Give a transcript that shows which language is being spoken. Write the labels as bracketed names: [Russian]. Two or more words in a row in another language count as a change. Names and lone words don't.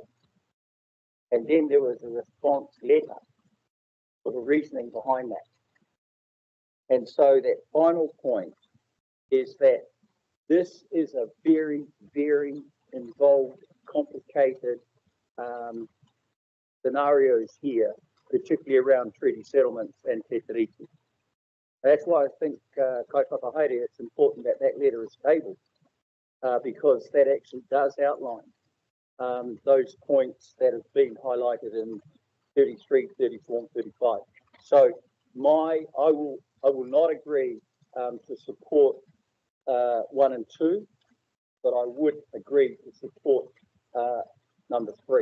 [English] And then there was a response letter with the reasoning behind that. And so that final point is that this is a very, very involved, complicated scenarios here, particularly around treaty settlements and [Māori] te tiriti. [English] That's why I think, [Māori] kai whakahaere, [English] it's important that that letter is tabled, because that actually does outline those points that have been highlighted in 33, 34, and 35. So I will not agree to support 1 and 2, but I would agree to support number 3.